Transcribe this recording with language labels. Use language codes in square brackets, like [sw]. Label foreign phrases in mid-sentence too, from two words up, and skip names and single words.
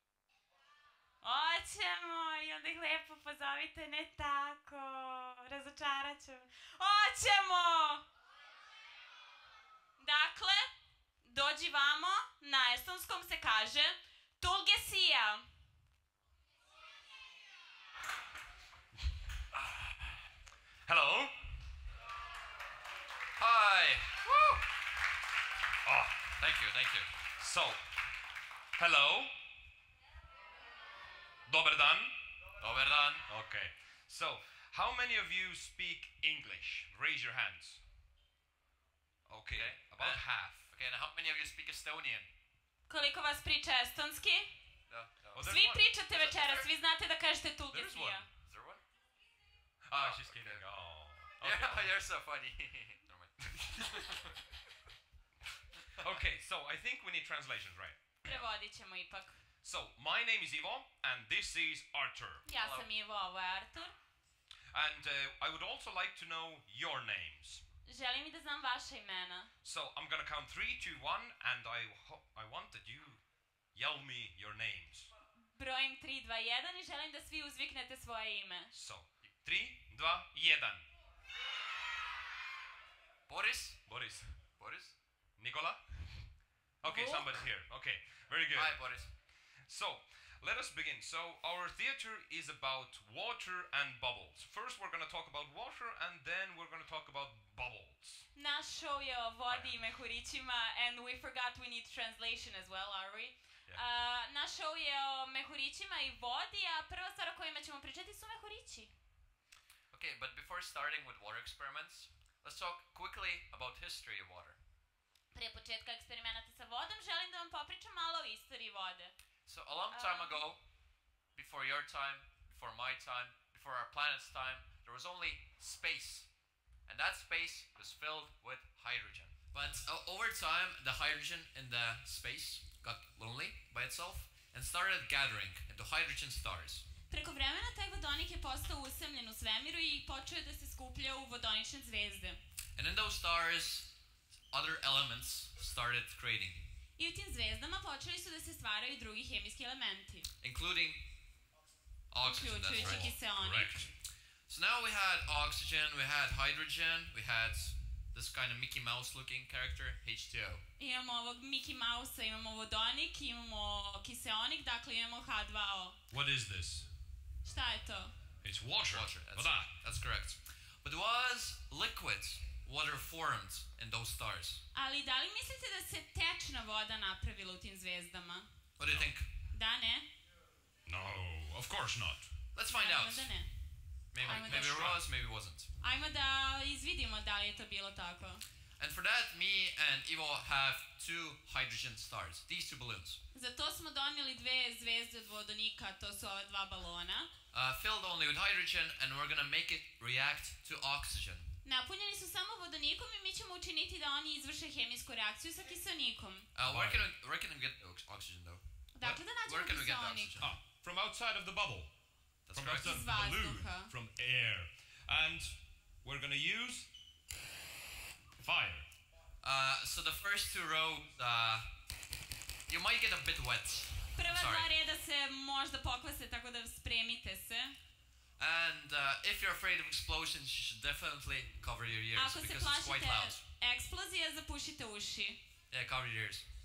[sr] Hoćemo, i onda ih lepo pozovite, ne tako, razočarat ću. Hoćemo! Dakle, dođi vamo, na estonskom se kaže [et] tulge sija. [en] Hello. Hi. Woo. Oh, thank you. So, hello. [sr] Dobar dan. Dobar dan. [en] Okay. So, how many of you speak English? Raise your hands. Okay, about half. Okay, and how many of you speak Estonian? [sr] Koliko vas priča estonski? [en] No. [sr] Svi pričate večeras, vi znate da kažete [et] tulge sija. [en] Is there one? Oh, she's kidding. Oh. Okay. Yeah, you're so funny. Okay, so I think we need translations, right? [sr] Prevodit ćemo ipak. [en] So, my name is Ivo, and this is Artur. [sr] Ja sam Ivo, ovo je Artur. [en] And I would also like to know your names. [sr] Želim i da znam vaša imena. [en] So, I'm gonna count 3, 2, 1, and I want that you yell me your names. [sr] Brojim 3, 2, 1 i želim da svi uzviknete svoje ime. [en] So, 3, 2, 1. Boris. Nikola? Okay, somebody's here. Okay, very good. Hi, Boris. So, let us begin. So, our theater is about water and bubbles. First, we're going to talk about water, and then we're going to talk about bubbles. [sr] Naš show je o vodi i mehurićima, [en] and we forgot we need translation as well, are we? Yeah. [sr] Naš show je o mehurićima i vodi, a prva stvar o kojima ćemo pričati su mehurići. [en] Okay, but before starting with water experiments, let's talk quickly about history of water. [sr] Prije početka eksperimenata sa vodom, želim da vam popričam malo o istoriji vode. [en] So a long time ago, before your time, before my time, before our planet's time, there was only space. And that space was filled with hydrogen. But over time, the hydrogen in the space got lonely by itself and started gathering into hydrogen stars. [sr] Preko vremena taj vodonik je postao usamljen u svemiru i počeo da se skuplja u vodonične zvezde. [en] And in those stars, other elements started creating. [sr] I u tim zvezdama počeli su da se stvaraju drugi hemijski elementi. [en] Including oxygen, that's [sr] Uključujući [en] right. [sr] kiseonik. [en] Correct. So now we had oxygen, we had hydrogen, we had this kind of Mickey Mouse looking character, H2O. [sr] Imamo ovog Mickey Mouse-a, imamo vodonik, imamo kiseonik, dakle imamo H2O. [en] What is this? [sr] Šta je to? [en] It's water. Voda. That's correct. But it was liquid water formed in those stars. [sr] Ali da li mislite da se tečna voda napravila u tim zvezdama? [en] What do you think? [sr] Da, ne? [en] No, of course not. Let's find [sr] Naravno [en] out. [sr] da ne. [en] Maybe it was, maybe it wasn't. [sr] Ajmo da izvidimo da li je to bilo tako. [en] And for that, me and Ivo have two hydrogen stars, these two balloons. [sr] Za to smo donijeli dve zvezde od vodonika, to su ova dva balona. [en] Filled only with hydrogen, and we're gonna make it react to oxygen. [sr] Napunjeni su samo vodonikom i mi ćemo učiniti da oni izvrše hemijsku reakciju sa kiseonikom. [en] Where can we get oxygen though? [sr] Dakle, da nađemo [en] Where can we get the [sr] kiseonik. [en] oxygen? From outside of the bubble. That's From correct. outside of the balloon. [sr] Vazduha. [en] From air. And we're going to use fire. So the first two rows, you might get a bit wet. [sr] Prva [en] Sorry. [sr] dva reda se možda pokvase, tako da spremite se. [en] And if you're afraid of explosions, you should definitely cover your ears [sr] Ako se [en] because it's quite [sr] plašite [en] loud. [sr] eksplozije, zapušite uši. [en] Yeah, cover your ears.